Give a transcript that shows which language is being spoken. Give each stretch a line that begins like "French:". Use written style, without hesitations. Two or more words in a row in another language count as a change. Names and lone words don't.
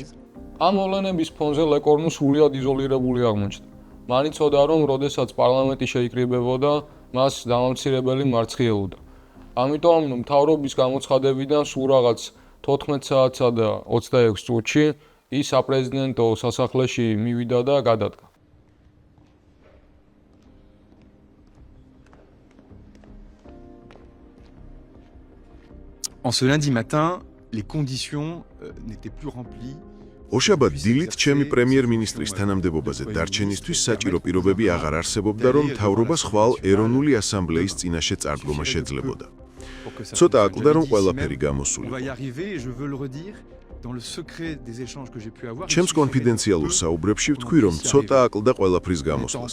Georgian: ამ მოვლენების ფონზე ლეკორნუ სრულიად იზოლირებული აღმოჩნდა. მან იცოდა, რომ როდესაც პარლამენტი შეიკრიბებოდა, მას დამამცირებელი მარცხი ელოდა. ამიტომ მთავრობის გამოცხადებიდან სულ რაღაც 14 საათსა და 26 წუთში ის საპრეზიდენტო სასახლეში მივიდა და გადადგა.
French: En ce lundi matin, les conditions n'étaient plus remplies.
Georgian: უშაბათ დილით ჩემი პრემიერ-მინისტრის თანამდებობაზე დარჩენისთვის საჭირო პირობები აღარ არსებობდა, რომ მთავრობას ხვალ ეროვნული ასამბლეის წინაშე წარდგომა შეძლებოდა. ცოტა აკლდა, რომ ყველაფერი გამოსულიყო. ჩემს კონფიდენციალურ საუბრებში ვთქვი, რომ ცოტა აკლდა ყველაფრის გამოსვლას.